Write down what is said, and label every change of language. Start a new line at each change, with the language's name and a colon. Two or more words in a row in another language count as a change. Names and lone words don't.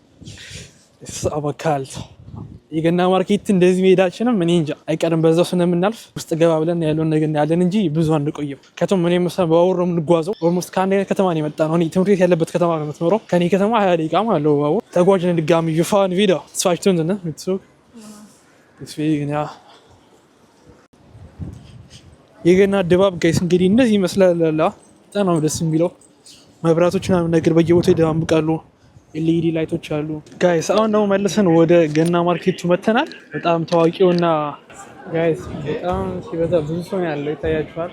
Amharic: አበካል የገና ማርኬት እንደዚህ ሜዳችንም እኔ እንጃ አይቀርም በዛው ስለምናልፍ ውስጥ ገባ ብለን ያለውን ነገር ያለን እንጂ ብዙ አንቆይም ከተማ እኔ መሰለ ባወር ነው የምንጓዘው ኦልሞስት ከአንድ ከተማ ነው የመጣ ነው እኔ ትምህርት ቤት ያለበት ከተማ ነው የምትኖረው ከኔ ከተማ 20 ደቂቃ ማለት ነው ባወር ተጓዥን ድጋሚ ይፋን ቪዲዮ
German: 2 Stunden ne mit Zug deswegen ja
Amharic: የገና ድባብ ጋይስ እንግዲህ እንደዚህ ይመስላል በጣም ነው ደስ የሚለው መብራቶች ምናምን ነገር በየቦታው ይደማምቃሉ ኤልኢዲ ላይቶች አሉ ጋይስ አሁን ነው መልሰን ወደ ገና ማርኬቱ መተናል በጣም ታዋቂውና ጋይስ በጣም ሲበዛ ብዙ ሰው ያለው ይታያችኋል